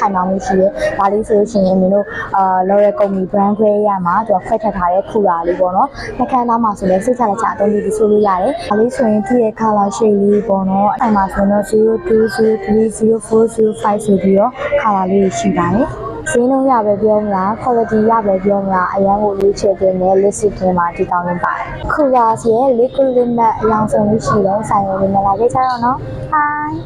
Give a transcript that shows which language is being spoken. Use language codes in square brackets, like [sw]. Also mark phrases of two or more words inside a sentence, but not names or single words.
[my] င်မာမှုရှိတယ်ဒါလေးဆိုလို့ရှိရင်မင်းတို့L'Oreal ကုမ္ပဏီ brand ခွဲရမှာသူကခွဲထပ်ထားတဲ့ခူလာလေးပေါ့နော်နှာခမ်းသားမှာဆိုလည်းစိတ်ချလက်ချအသုံးပြုပြီးဆိုလို့ရတယ်ဒါလေးဆိုရင်သူ့ရဲ့ [en] color shade [my] လေးပေါ့နော်အဲ့မှာဆိုတော့02 03 04 05ဆိုပြီးတော့ color လေးရှိပါတယ်ဈေးနှုန်းရပဲပြောမလား quality ရပဲပြောမလားအရန်ကိုလေးချဲ့တင်တဲ့ list ထဲမှာဒီတောင်းနေပါတယ်ခူလာရဲ့ [en] liquid lip matte [my] အယောင်ဆုံးလေးရှိတော့ဆိုင်ဝင်လာခဲ့ကြတော့နော် hi